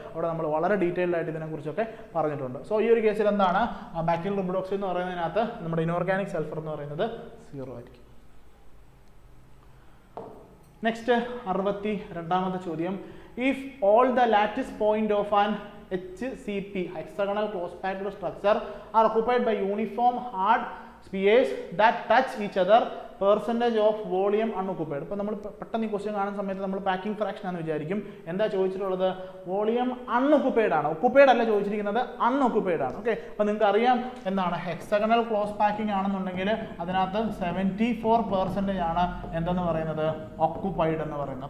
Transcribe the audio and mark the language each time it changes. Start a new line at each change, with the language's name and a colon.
Malayalam: അവിടെ നമ്മൾ വളരെ ഡീറ്റെയിൽഡ് ആയിട്ട് ഇതിനെക്കുറിച്ചൊക്കെ പറഞ്ഞിട്ടുണ്ട്. സോ ഈ ഒരു കേസിൽ എന്താണ്? ബാക്ടീരിയൽ റുബ്രിഡോക്സിൻ എന്ന് പറയുന്നതിനകത്ത് നമ്മുടെ ഇനോർഗാനിക് സൾഫർ എന്ന് പറയുന്നത് 0 ആയിരിക്കും. നെക്സ്റ്റ് 62ാമത്തെ ചോദ്യം.
English: If all the lattice point of an HCP hexagonal close packed structure are occupied by uniform hard spheres that touch each other, percentage of volume unoccupied.
Malayalam: ഇപ്പോൾ നമ്മൾ പെട്ടെന്ന് ഈ ക്വസ്റ്റ്യൻ കാണുന്ന സമയത്ത് നമ്മൾ പാക്കിംഗ് ഫ്രാക്ഷൻ ആണെന്ന് വിചാരിക്കും. എന്താ ചോദിച്ചിട്ടുള്ളത്? വോളിയം അൺഒക്കുപ്പൈഡ് ആണ്, ഒക്കുപ്പൈഡ് അല്ല ചോദിച്ചിരിക്കുന്നത്, അൺഒക്കുപ്പൈഡ് ആണ്. ഓക്കെ, അപ്പോൾ നിങ്ങൾക്ക് അറിയാം എന്താണ് ഹെക്സഗണൽ ക്ലോസ് പാക്കിംഗ് ആണെന്നുണ്ടെങ്കിൽ അതിനകത്ത് 74% ആണ് എന്തെന്ന് പറയുന്നത് ഒക്കുപ്പൈഡ് എന്ന് പറയുന്നത്.